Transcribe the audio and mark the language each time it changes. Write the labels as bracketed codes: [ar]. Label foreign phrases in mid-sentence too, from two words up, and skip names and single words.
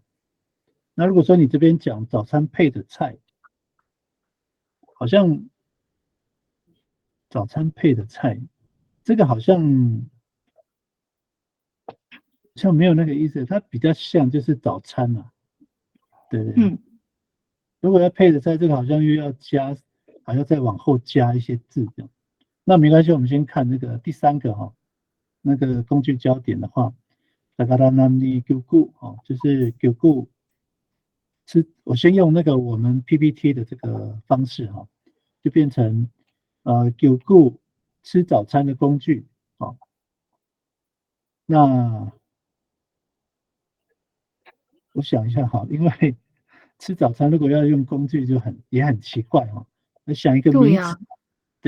[zh] 那如果说你这边讲早餐配的菜，好像早餐配的菜，这个好像没有那个意思，它比较像就是早餐啊，对不对？如果要配的菜，这个好像又要加，还要再往后加一些字这样。那没关系，我们先看那个第3个哈，那个工具焦点的话 ， [xnb] sagaranam ni gyugu [zh] 就是 gyugu 我先用那个我们 PPT 的这个方式哈，就变成gyugu 吃早餐的工具，那我想一下哈，因为吃早餐如果要用工具也很奇怪哈，我想一个名词，对，